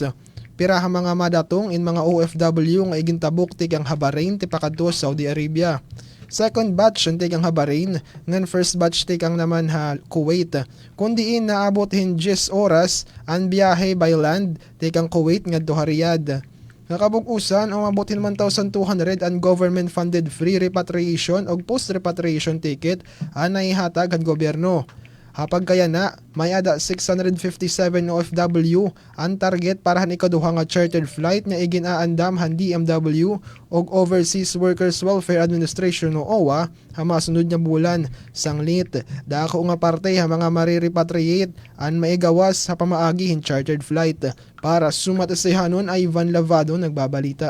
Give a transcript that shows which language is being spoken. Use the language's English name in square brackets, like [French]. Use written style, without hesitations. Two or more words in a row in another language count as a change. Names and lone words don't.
[Waray] Pira ha mga madatong in mga OFW nga igintabok tikang ha Bahrain tipakadto Saudi Arabia. [English] Second batch [Waray] tikang ha Bahrain, ngan [English] first batch [Waray] tikang naman ha Kuwait. Kundiin naabot hin 10 oras an biyahe [English] by land [Waray] tikang Kuwait ngadto ha Riyadh. Nakabug-usan ang mabutin 1,200 ang [English] government-funded free repatriation [Waray] o [English] post-repatriation ticket [Waray] ang naihatag ang gobyerno. Hapag kaya na, may ada 657 OFW ang target para han ikaduha nga [English] chartered flight [Waray] na iginaandam han DMW o Overseas Workers Welfare Administration o OWA ha masunod nga bulan. Sanglit, dako nga parte ha mga marirepatriate ang maigawas sa pamaagi hin [English] chartered flight. [Waray] Para sumatasihanon ay Ivan Lavado nagbabalita.